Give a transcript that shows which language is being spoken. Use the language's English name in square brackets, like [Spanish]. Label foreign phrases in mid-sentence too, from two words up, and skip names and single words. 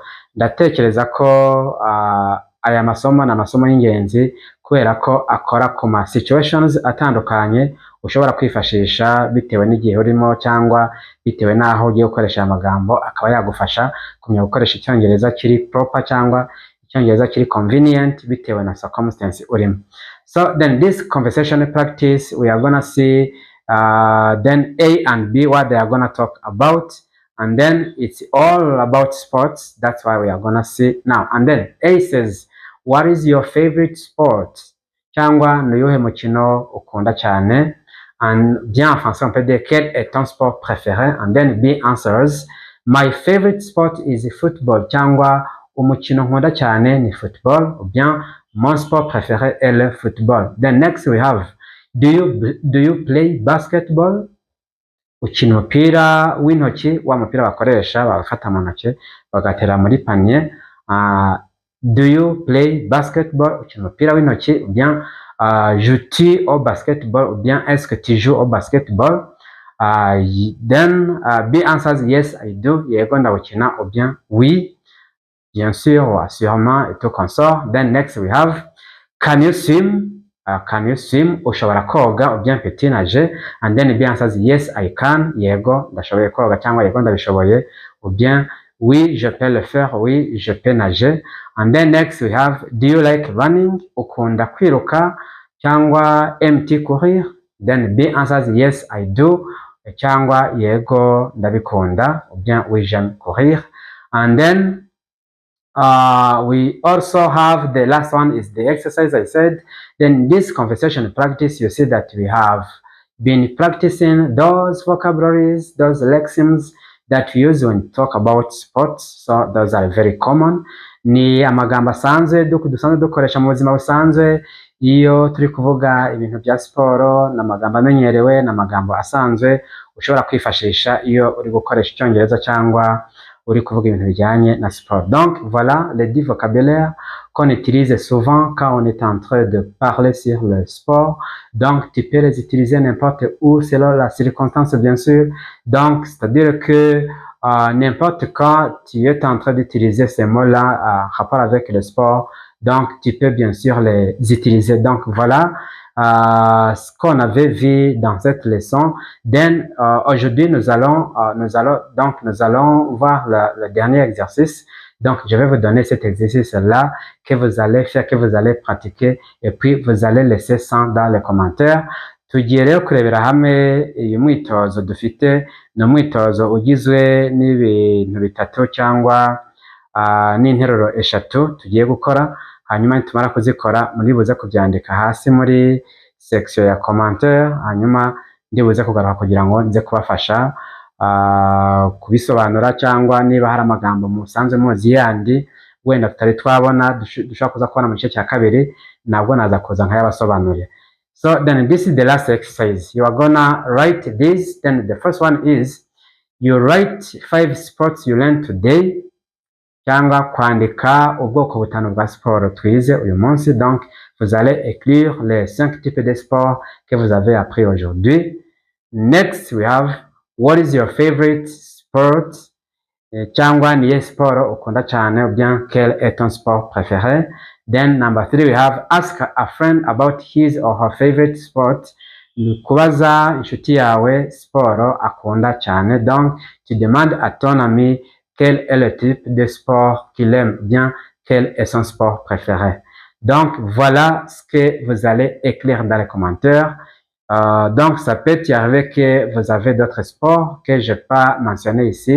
[Kinyarwanda] Ndatekereza ko aya masomo ni amasomo y'ingenzi kubera ko akora ku ma situations atandukanye ushobora kwifashisha bitewe n'igihe urimo cyangwa bitewe n'aho ugiye gukoresha amagambo, akaba yagufasha kumenya gukoresha icyongereza kiri proper cyangwa icyongereza kiri convenient bitewe na circumstance urimo. [English] So then this conversation practice, we are gonna see then A and B, what they are gonna talk about, and then it's all about sports. That's why we are gonna see now. And then A says, what is your favorite sport? [Kinyarwanda] Cyangwa ni uwuhe mukino ukunda cyane? [French] And bien en français on peut dire quel est ton sport préféré? [English] And then B answers, my favorite sport is football. [Kinyarwanda] Cyangwa umukino nkunda cyane ni football, [French] ou bien mon sport préféré est le football. [English] Then next we have, do you play basketball? [Kinyarwanda] Ukina umupira w'intoki, wa mupira bakoresha bagafata mu ntoki bagatera muri panier. [English] Do you play basketball? [Kinyarwanda] Ukina umupira w'intoki, [French] ou bien joues-tu au basketball, ou bien est-ce que tu joues au basketball? [English] Then B answers, yes I do, [Kinyarwanda] yego ndawukina, [French] ou bien oui bien sûr ou sûrement et tout consort. [English] Then next we have, can you swim? Can you swim? [Kinyarwanda] Ushobora koga, [French] ou bien peux-tu nager? [English] And then B answers, yes I can, [Kinyarwanda] yego ndashoboye koga cyangwa yego ndabishoboye, [French] ou bien oui je peux le faire, oui je peux nager. [English] And then next we have, do you like running? [Kinyarwanda] Ukunda kwiruka cyangwa [French] aimes-tu courir? [English] Then B answers, yes I do, [Kinyarwanda] cyangwa yego ndabikunda, [French] ou bien oui j'aime courir. [English] And then we also have the last one is the exercise I said. Then this conversation practice, you see that we have been practicing those vocabularies, those lexemes that we use when we talk about sports. So those are very common. [Kinyarwanda] Ni amagambo asanzwe dusanzwe dukoresha mu buzima busanzwe iyo turi kuvuga ibintu bya siporo, n'amagambo amenyerewe, n'amagambo asanzwe ushobora kwifashisha iyo uri gukoresha icyongereza cyangwa uri kuvuga ibintu bijyanye na sport. [French] Donc voilà les 10 vocabulaires qu'on utilise souvent quand on est en train de parler sur le sport. Donc tu peux les utiliser n'importe où selon la circonstance bien sûr. Donc c'est-à-dire que n'importe quand tu es en train d'utiliser ces mots-là en rapport avec le sport, donc tu peux bien sûr les utiliser. Donc voilà ce qu'on avait vu dans cette leçon. Then aujourd'hui nous allons voir le dernier exercice. Donc je vais vous donner cet exercice-là que vous allez faire, que vous allez pratiquer, et puis vous allez laisser ça dans les commentaires. [Kinyarwanda] Tugiye rero kurebera hamwe uyu mwitozo dufite. Ni umwitozo ugizwe n'ibintu bitatu cyangwa n'interuro eshatu tugiye gukora. Hanyuma nitumara kuzikora muribuze kubyandika hasi muri section ya commentaire, hanyuma ndibuze kugaruka kugira ngo nze kubafasha kubisobanura, cyangwa niba hari amagambo musanzwe muzi yandi wenda tutari twabona dushobora kuza kubona mu gice cya kabiri, nabwo naza kuza nkayabasobanurira. [English] So then this is the last exercise. You are gonna write this. Then the first one is you write 5 sports you learned today, [Kinyarwanda] cyangwa kwandika ubwoko butanu bwa siporo twize uyu munsi. [French] Donc vous allez écrire les 5 types de sports que vous avez appris aujourd'hui. [English] Next we have, what is your favorite sport? [Kinyarwanda] Cyangwa niye sport ukunda cyane, [French] ou bien quel est ton sport préféré? [English] Then number 3 we have, ask a friend about his or her favorite sport. [Kinyarwanda] Kubaza inshuti yawe sport akunda cyane. [French] Donc tu demandes à ton ami quel est le type de sport qu'il aime, bien quel est son sport préféré. Donc voilà ce que vous allez écrire dans les commentaires. Donc ça peut y arriver que vous avez d'autres sports que je n'ai pas mentionné ici.